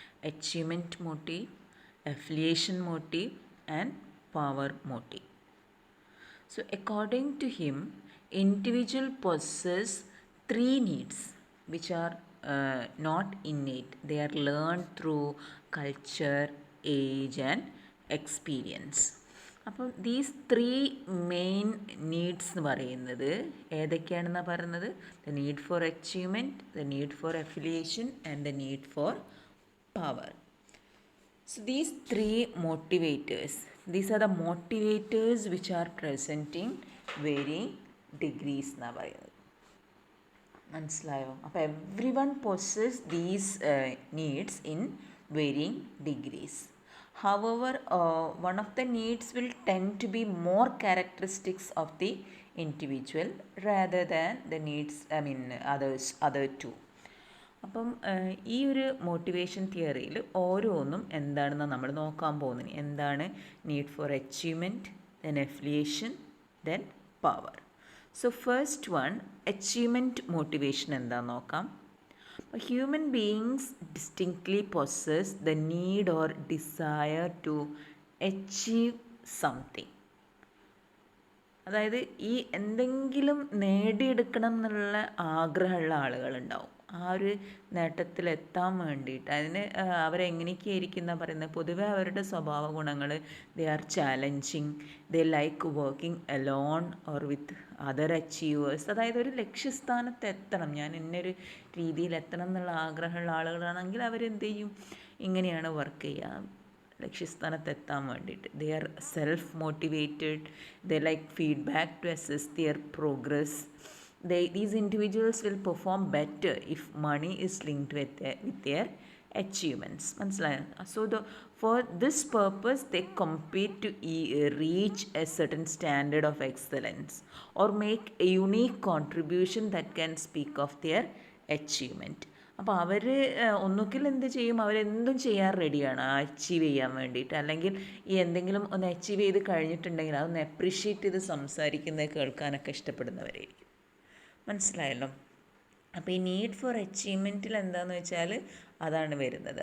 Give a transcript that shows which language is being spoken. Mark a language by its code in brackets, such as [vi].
[en] Achievement motive, affiliation motive and power motive. So according to him, individual possess 3 needs which are not innate. They are learned through culture, age and experience. [ml] അപ്പം [en] these 3 main needs [ml] എന്ന് പറയുന്നത് ഏതൊക്കെയാണെന്നാണ് പറയുന്നത്? [en] The need for achievement, the need for affiliation and the need for power. So these 3 motivators, these are the motivators which are present in varying degrees [ml] എന്നാ പറയുന്നത്. മനസ്സിലായോ? [en] അപ്പോൾ everyone possess these needs in varying degrees. However, one of the needs will tend to be more characteristics of the individual rather than the needs, other two. [ml] അപ്പം ഈ ഒരു motivation തിയറിയിൽ ഓരോന്നും എന്താണെന്ന് നമ്മൾ നോക്കാൻ പോകുന്നത്. [en] എന്താണ് need for achievement, then affiliation, then power. So first one, achievement motivation [ml] എന്താണെന്ന് നോക്കാം. [en] Human beings distinctly possess the need or desire to achieve something. [ml] അതായത് ഈ എന്തെങ്കിലും നേടിയെടുക്കണം എന്നുള്ള ആഗ്രഹമുള്ള ആളുകളുണ്ടാവും. ആ ഒരു നേട്ടത്തിലെത്താൻ വേണ്ടിയിട്ട് അതിന് അവരെങ്ങനെയൊക്കെയായിരിക്കും എന്നാണ് പറയുന്നത്. പൊതുവെ അവരുടെ സ്വഭാവ ഗുണങ്ങൾ, [en] They are challenging, they like working alone or with other achievers. [ml] അതായത് ഒരു ലക്ഷ്യസ്ഥാനത്ത് എത്തണം, ഞാൻ ഇന്നൊരു രീതിയിൽ എത്തണം എന്നുള്ള ആഗ്രഹമുള്ള ആളുകളാണെങ്കിൽ അവരെന്ത് ചെയ്യും? ഇങ്ങനെയാണ് വർക്ക് ചെയ്യുക ലക്ഷ്യസ്ഥാനത്തെത്താൻ വേണ്ടിയിട്ട്. [en] They are self motivated, they like feedback to assess their progress. These individuals will perform better if money is linked with their achievements. [ml] മനസ്സിലായോ? [en] So for this purpose they compete to reach a certain standard of excellence or make a unique contribution that can speak of their achievement. [ml] അപ്പോൾ അവർ ഒന്നുകിൽ എന്ത് ചെയ്യും? അവരെന്തും ചെയ്യാൻ റെഡിയാണ് achieve ചെയ്യാൻ വേണ്ടിയിട്ട്. അല്ലെങ്കിൽ ഈ എന്തെങ്കിലും ഒന്ന് അച്ചീവ് ചെയ്ത് കഴിഞ്ഞിട്ടുണ്ടെങ്കിൽ അതൊന്ന് അപ്രീഷിയേറ്റ് ചെയ്ത് സംസാരിക്കുന്നത് കേൾക്കാനൊക്കെ ഇഷ്ടപ്പെടുന്നവരായിരിക്കും. മനസ്സിലായല്ലോ? അപ്പോൾ ഈ നീഡ് ഫോർ അച്ചീവ്മെൻറ്റിൽ എന്താണെന്ന് വെച്ചാൽ അതാണ് വരുന്നത്.